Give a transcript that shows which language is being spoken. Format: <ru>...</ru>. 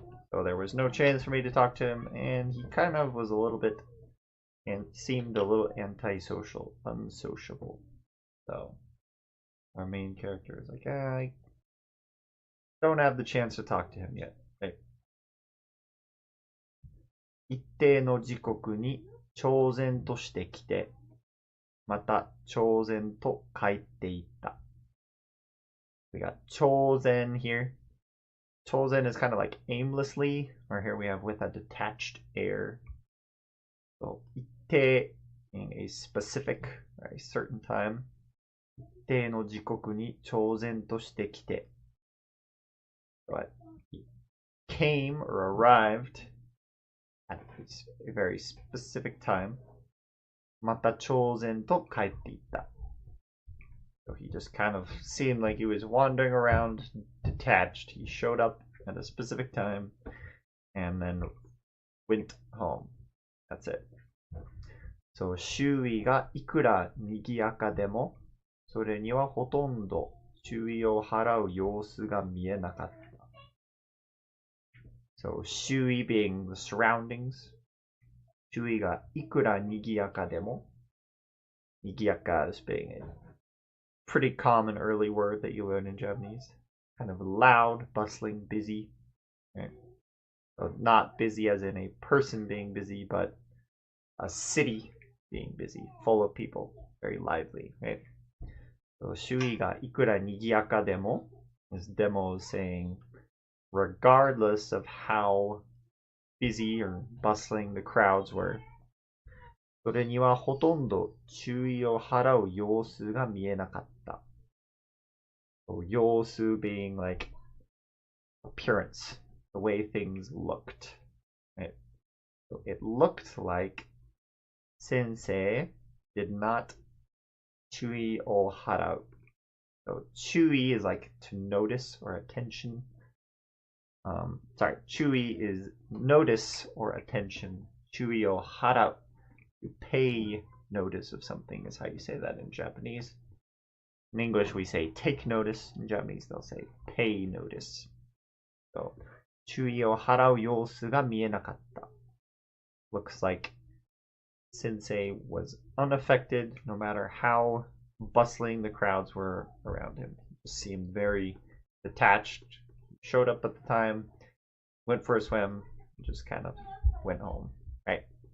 <en>So there was no chance for me to talk to him, and he kind of was a little bit and seemed a little antisocial, unsociable. So our main character is like, I don't have the chance to talk to him yet. Right?</en> <ja>一定の時刻に超然としてきて、また超然と帰っていった.</ja> <en>We got 超然 here. 超然 is kind of like aimlessly, or here we have with a detached air. So 一定 being a specific, or a certain time.</en> <ja>一定の時刻に超然としてきて.</ja> <en>But he came or arrived at a very specific time.</en> <ja>また超然と帰っていった.</ja> <en>So he just kind of seemed like he was wandering around detached. He showed up at a specific time and then went home. That's it.</en> <ja>So 周囲がいくら賑やかでも、それにはほとんど注意を払う様子が見えなかった.</ja> <en>So 周囲 being the surroundings.</en> <ja>周囲がいくら賑やかでも、</ja> <en>賑やか is being a pretty common early word that you learn in Japanese. Kind of loud, bustling, busy. Right? So not busy as in a person being busy, but a city being busy, full of people, very lively. Right? So</en> <ja>周囲がいくら賑やかでも</ja> <en>is demo saying regardless of how busy or bustling the crowds were,</en> <ja>それにはほとんど注意を払う様子が見えなかった.</ja> <en>So 様子 being like appearance, the way things looked. Right? So it looked like Sensei did not 注意を払う. So 注意 is like to notice or attention. Sorry, 注意 is notice or attention.</en> <ja>注意を払う.</ja> <en>To pay notice of something is how you say that in Japanese. In English, we say take notice. In Japanese, they'll say pay notice.</en> <ja>So, 注意を払う様子が見えなかった.</ja> <en>Looks like Sensei was unaffected no matter how bustling the crowds were around him. He seemed very detached. Showed up at the time, went for a swim, just kind of went home. Right?</en>